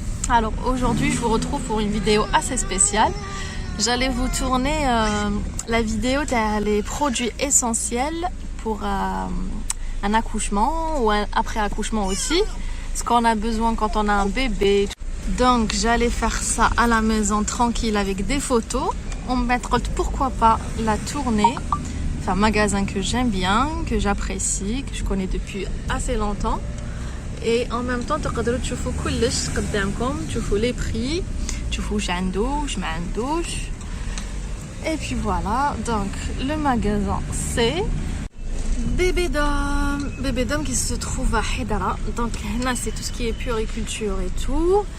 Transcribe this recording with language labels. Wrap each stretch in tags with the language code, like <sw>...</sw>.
<fr>Alors aujourd'hui je vous retrouve pour une vidéo assez spéciale. J'allais vous tourner la vidéo des produits essentiels pour un accouchement ou après accouchement aussi. Ce qu'on a besoin quand on a un bébé. Donc j'allais faire ça à la maison tranquille avec des photos. On me mettra pourquoi pas la tournée. C'est un magasin que j'aime bien, que j'apprécie, que je connais depuis assez longtemps. Et en même temps,</fr> <ar>تقدروا تشوفوا كلش قدامكم, تشوفوا</ar> <fr>les prix,</fr> <ar>تشوفوا واش عنده واش ما عندوش.</ar> <fr>Et puis voilà, donc le magasin c'est Bébédom. Bébédom qui se trouve à Hedara. Donc là c'est tout ce qui est puériculture et tout.</fr>